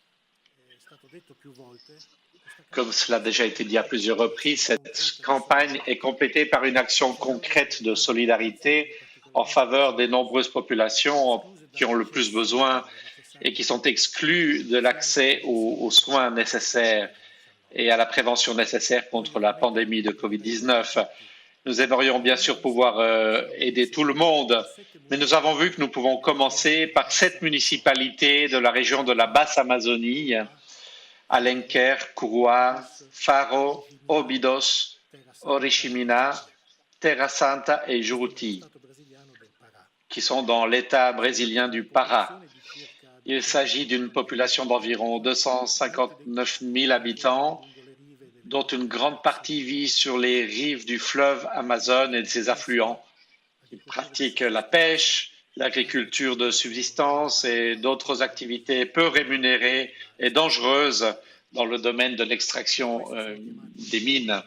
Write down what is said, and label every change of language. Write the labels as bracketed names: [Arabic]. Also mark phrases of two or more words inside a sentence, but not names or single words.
[French] Comme cela a déjà été dit à plusieurs reprises, cette campagne est complétée par une action concrète de solidarité en faveur des nombreuses populations qui ont le plus besoin et qui sont exclues de l'accès aux soins nécessaires et à la prévention nécessaire contre la pandémie de Covid-19. Nous aimerions bien sûr pouvoir aider tout le monde, mais nous avons vu que nous pouvons commencer par 7 municipalités de la région de la Basse-Amazonie, Alenquer, Curuá, Faro, Óbidos, Oriximiná, Terra Santa et Juruti, qui sont dans l'État brésilien du Pará. Il s'agit d'une population d'environ 259 000 habitants dont une grande partie vit sur les rives du fleuve Amazone et de ses affluents. Ils pratiquent la pêche, l'agriculture de subsistance et d'autres activités peu rémunérées et dangereuses dans le domaine de l'extraction des mines.